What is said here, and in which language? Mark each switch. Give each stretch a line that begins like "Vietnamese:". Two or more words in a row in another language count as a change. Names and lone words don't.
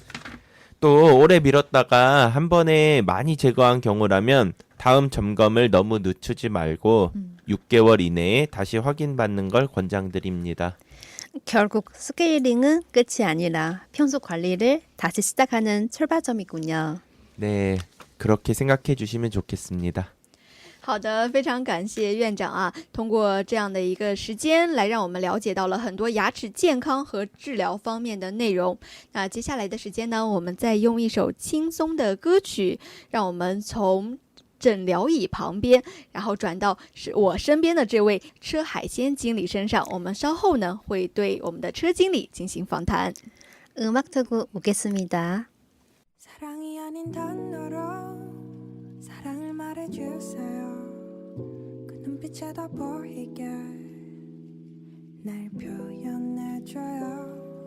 Korean: 또 오래 미뤘다가 한 번에 많이 제거한 경우라면 다음 점검을 너무 늦추지 말고 6개월 이내에 다시 확인받는 걸 권장드립니다. 결국 스케일링은 끝이 아니라 평소 관리를 다시 시작하는 출발점이군요. 네, 그렇게 생각해 주시면 좋겠습니다.
Chinese: 好的，非常感谢院长啊！通过这样的一个时间，来让我们了解到了很多牙齿健康和治疗方面的内容。那接下来的时间呢，我们再用一首轻松的歌曲，让我们从诊疗椅旁边，然后转到是我身边的这位车海鲜经理身上。我们稍后呢，会对我们的车经理进行访谈。
Korean: 음악 듣고 오겠습니다. 사랑이 아닌 단어로 사랑을 말해주세요. 그 눈빛에 더 보이게 날 표현해줘요.